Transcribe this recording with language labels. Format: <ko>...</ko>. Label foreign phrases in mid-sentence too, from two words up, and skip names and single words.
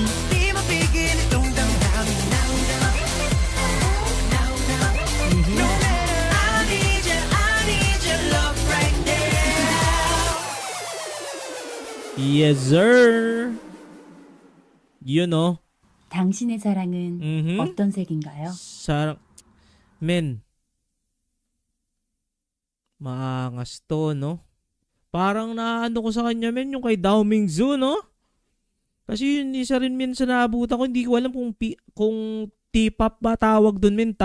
<tl>Di mapigil itong damdamin.</tl> <en>I need your love right now. Yes, sir. You know.</en> <ko>당신의 사랑은 Mhm. 어떤 색인가요?</ko> <tl>Men, maangas to, no? Parang naano ko sa kanya, men, yung kay Dao Mingzu, no? Kasi yun, isa rin men sa naabutan ko, hindi ko alam kung T-pop ba tawag dun, men.</tl>